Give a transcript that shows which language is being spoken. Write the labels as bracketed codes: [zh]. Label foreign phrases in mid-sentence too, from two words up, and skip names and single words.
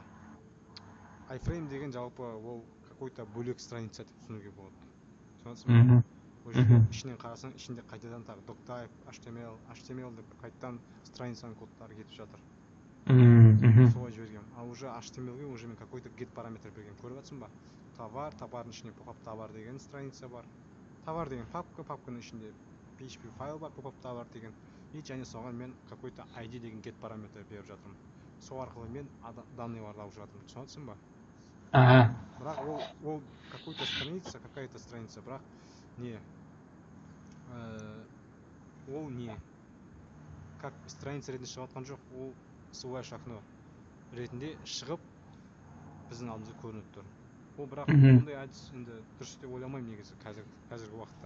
[kk] Iframe деген жалпы ол какой-то бөлек страница деп түсінуге болады. Түсінесің бе? Ол жерде ішінен қарасаң, ішінде қайтадан тағы doctype, HTML деп қайтадан страницаның кодтары кетіп жатыр. Солай жібергем. [ru] А уже [kk] HTML-ге уже мен [ru] какой-то get параметр [kk] берген. Көріп жатсың ба? Товар, товардың ішінде pop-up товар деген страница бар. Товар деген папка, папканың ішінде PHP файл бар, pop-up товар деген. И және соған мен какой-то ID деген get параметр беріп жатырмын. Сол арқылы мен данныйларды алып жатырмын. Түсінесің ба? Бірақ ол [ru] какая-то страница, [kk] бірақ не? Ол не? [ru] Как страница [kk] ретінде шығып жатқан жоқ, ол slash окно ретінде шығып біздің алдымызға көрініп тұр. Ол бірақ ондай әдіс енді дұрыс деп ойламаймын негізі қазіргі уақытта.